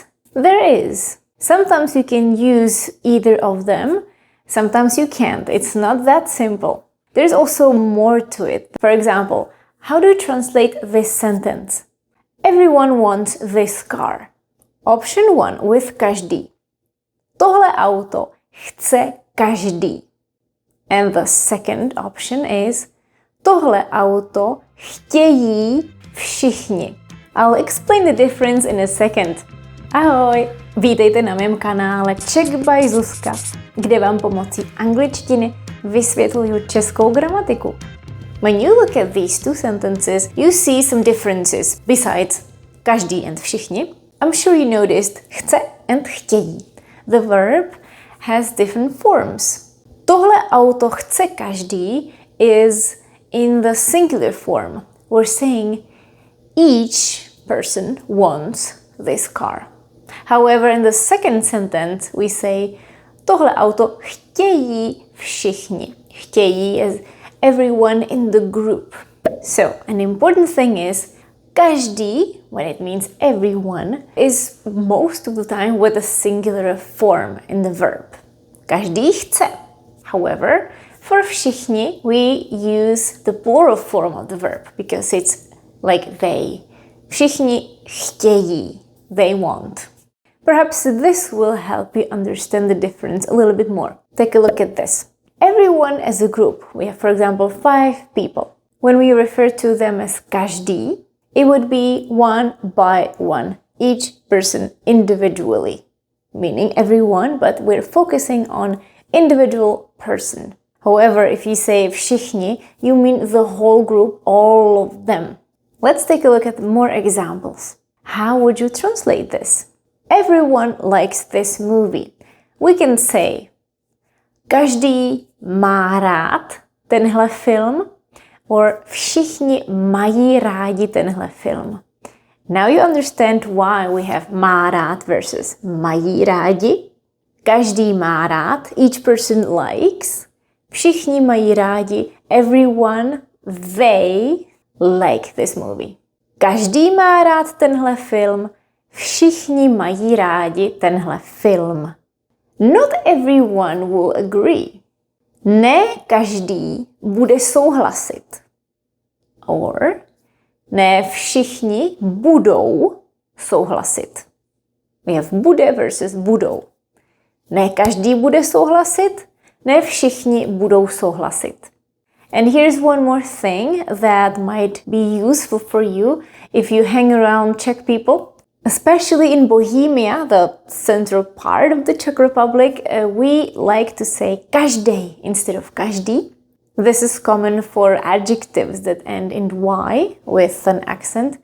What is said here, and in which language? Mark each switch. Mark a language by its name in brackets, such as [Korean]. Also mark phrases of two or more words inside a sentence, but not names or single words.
[English] There is. Sometimes you can use either of them, sometimes you can't. It's not that simple. There's also more to it. For example, how do you translate this sentence? Everyone wants this car. Option 1 with [Czech] každý. Tohle auto chce každý. [English] And the second option is [Czech] tohle auto chtějí všichni. [English] I'll explain the difference in a second. [Czech] Ahoj! Vítejte na mém kanále Czech by Zuzka, kde vám pomocí angličtiny vysvětluju českou gramatiku. [English] When you look at these two sentences, you see some differences besides každý and všichni. I'm sure you noticed chce and chtějí. The verb has different forms. [Czech] Tohle auto chce každý [English] is in the singular form. We're saying each person wants this car. However, in the second sentence, we say [Czech] tohle auto chtějí všichni. [English] Chtějí is everyone in the group. So, an important thing is každý, when it means everyone, is most of the time with a singular form in the verb. [Czech] Každý chce. [English] However, for všichni, we use the plural form of the verb because it's like they. [Czech] Všichni chtějí. [English] They want. Perhaps this will help you understand the difference a little bit more. Take a look at this. Everyone as a group. We have, for example, 5 people. When we refer to them as každý, it would be one by one, each person individually, meaning everyone, but we're focusing on individual person. However, if you say všichni, you mean the whole group, all of them. Let's take a look at more examples. How would you translate this? Everyone likes this movie. We can say [Czech] každý má rád tenhle film or všichni mají rádi tenhle film. [English] Now you understand why we have [Czech] má rád [English] versus [Czech] mají rádi. Každý má rád, [English] each person likes. [Czech] Všichni mají rádi, [English] everyone, they like this movie. [Czech] Každý má rád tenhle film, všichni mají rádi tenhle film. [English] Not everyone will agree. [Czech] Ne každý bude souhlasit. Or ne všichni budou souhlasit. [English] We have bude versus budou. [Czech] Ne každý bude souhlasit, ne všichni budou souhlasit. [English] And here's one more thing that might be useful for you if you hang around Czech people. Especially in Bohemia, the central part of the Czech Republic, we like to say každej instead of každý. This is common for adjectives that end in y with an accent.